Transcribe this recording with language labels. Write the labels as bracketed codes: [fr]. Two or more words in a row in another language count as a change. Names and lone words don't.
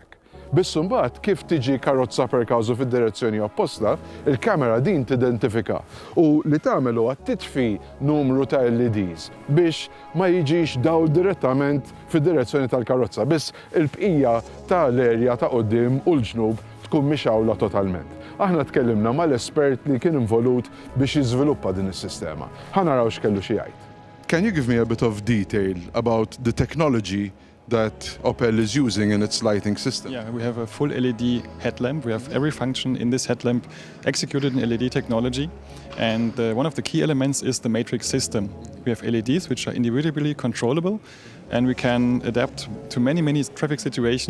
[mt] Biss imbagħad kif tiġi karozza per każu fid-direzzjoni opposta, il-kamera din tidentifika u li tagħmel huwa titfi numru ta' LEDs biex ma jiġix dawl direttament fid-direzzjoni tal-karozza, biss il-bqija tal-erja ta' quddiem u l-ġnub tkun mixawla totalment. Aħna tkellimna mal-espert li kien involut biex jiżviluppa din is-sistema. Ħanaraw x'kellu xi jgħid. [en] Can you give me a bit of detail about the technology that Opel is using in its lighting system? Yeah, we have a full LED headlamp. We have every function in this headlamp executed in LED technology. And one of the key elements is the matrix system. We have LEDs which are individually controllable, and we can adapt to many traffic situations.